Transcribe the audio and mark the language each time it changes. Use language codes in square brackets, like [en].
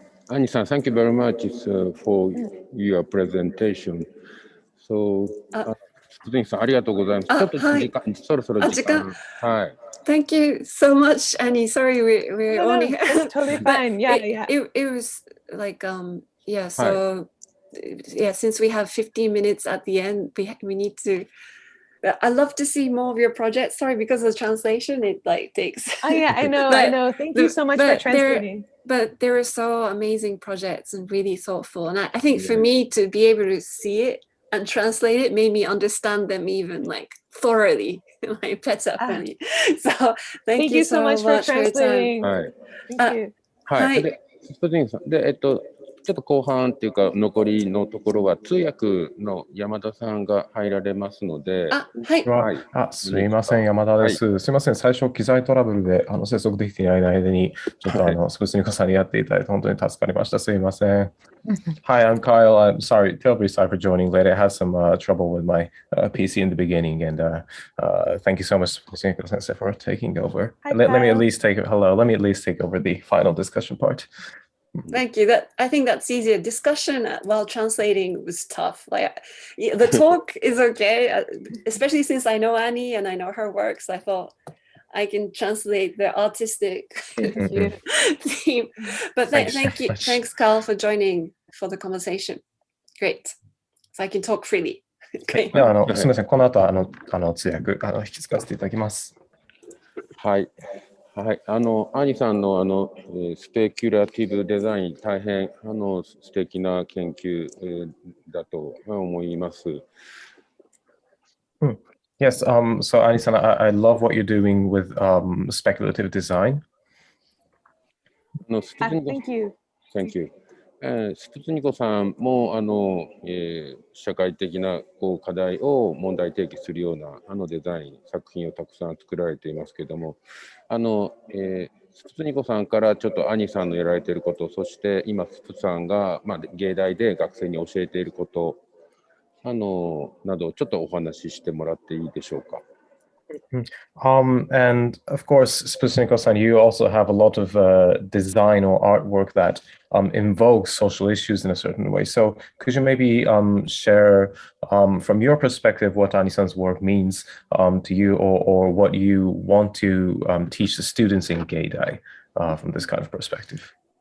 [en] Annie-san, thank you very much for your presentation. [ja] So, スプツニコさん、ありがとうございます。ちょっと時間、そろそろ時間。はい。 [en] Thank you so much, Annie. Sorry, we only totally fine. Yeah. It was like yeah. So yeah, since we have 15 minutes at the end, we need to. I'd love to see more of your projects. Sorry, because of the translation, it like takes. Oh yeah, I know. Thank you so much for translating. But there are so amazing projects and really thoughtful. And I think for me to be able to see it and translate it made me understand them even like thoroughly, like better for me. So thank you so much for translating. Thank you. [ja] はい。で、スプツニコさん、で、ちょっと後半っていうか残りのところは通訳の山田さんが入られますので。すみません、山田です。すみません、最初機材トラブルで接続できていない間にちょっとスプツニコさんにやっていただいて本当に助かりました。すみません。 [en] Hi, I'm Kyle. I'm sorry, terribly sorry for joining late. I had some trouble with my PC in the beginning, and thank you so much, Sputniko Sensei, for taking over. Let me at least take over the final discussion part. Thank you. I think that's easier. Discussion while translating was tough. Like the talk is okay, especially since I know Annie and I know her works. I thought I can translate the artistic theme. But thank you. Thanks, Carl, for joining for the conversation. Great. So I can talk freely. Great. [ja] すみません。この後通訳引き継がせていただきます。はい。はい、アニさんのスペキュラティブデザイン、大変素敵な研究、だと思います。 [en] Yes, so Ani-san, I love what you're doing with speculative design. Thank you. Thank you. [ja] スプツニコさんも社会的な課題を問題提起するようなデザイン作品をたくさん作られていますけれども、スプツニコさんからちょっと兄さんのやられていること、そして今スプさんが、芸大で学生に教えていることなどちょっとお話ししてもらっていいでしょうか。 [en] And of course, Sputniko-san, you also have a lot of design or artwork that invokes social issues in a certain way. So could you maybe share from your perspective what Ani-san's work means to you, or what you want to teach the students in Geidai from this kind of perspective?